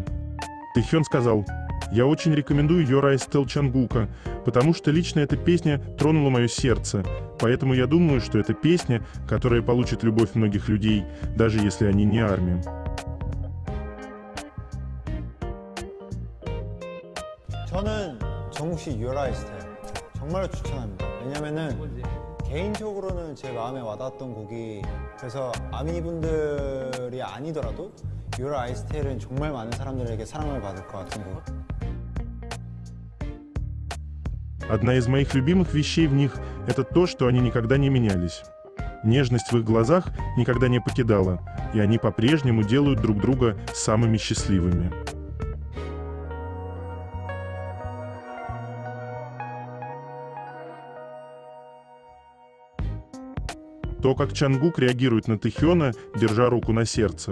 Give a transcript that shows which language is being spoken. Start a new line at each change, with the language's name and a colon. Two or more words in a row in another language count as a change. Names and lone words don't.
Russian: Тэхён сказал: «Я очень рекомендую Your Eyes Tell Чонгука, потому что лично эта песня тронула мое сердце, поэтому я думаю, что это песня, которая получит любовь многих людей, даже если они не армия».
Korean: 저는 정국 씨 Your Eyes Tell 정말로 추천합니다. 왜냐면은 개인적으로는 제 마음에 와닿았던 곡이 그래서 아미분들이 아니더라도 Your Eyes Tell은 정말 많은 사람들에게 사랑을 받을 것 같은 곡.
Russian: Одна из моих любимых вещей в них – это то, что они никогда не менялись. Нежность в их глазах никогда не покидала, и они по-прежнему делают друг друга самыми счастливыми. То, как Чангук реагирует на Тэхёна, держа руку на сердце.